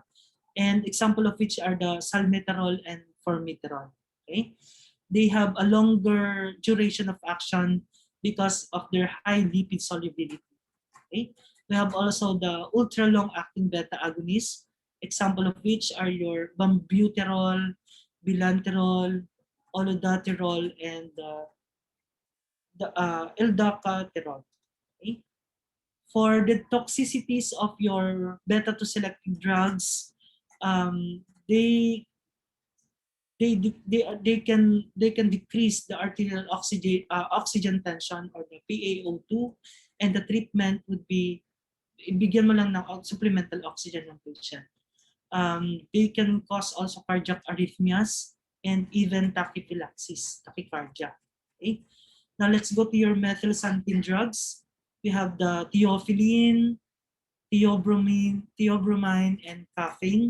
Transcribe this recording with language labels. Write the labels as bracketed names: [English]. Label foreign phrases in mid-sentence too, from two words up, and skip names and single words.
[English] And example of which are the salmeterol and formoterol. Okay? They have a longer duration of action because of their high lipid solubility. Okay? We have also the ultra long-acting beta agonists. Example of which are your bambuterol, bilanterol, olodaterol, and the eldacaterol. Okay? For the toxicities of your beta-2 selective drugs, they can decrease the arterial oxygen tension, or the PaO2, and the treatment would be [Filipino] ibigyan mo lang ng [English] supplemental oxygen ng patient. They can cause also cardiac arrhythmias and even tachyphylaxis, tachycardia. Okay? Now let's go to your methylxanthine drugs. We have the theophylline, theobromine, and caffeine.